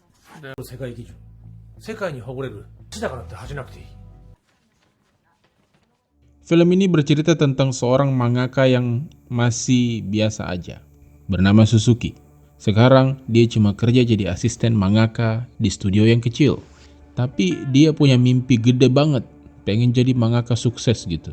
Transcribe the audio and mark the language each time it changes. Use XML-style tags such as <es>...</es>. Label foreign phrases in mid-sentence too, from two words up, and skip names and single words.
<ja>で世界基準世界に誇れる死だからって恥じなくていい。</ja> <id>Film ini bercerita tentang seorang mangaka yang masih biasa aja, bernama Suzuki. Sekarang dia cuma kerja jadi asisten mangaka di studio yang kecil. Tapi dia punya mimpi gede banget, pengen jadi mangaka sukses gitu.</id>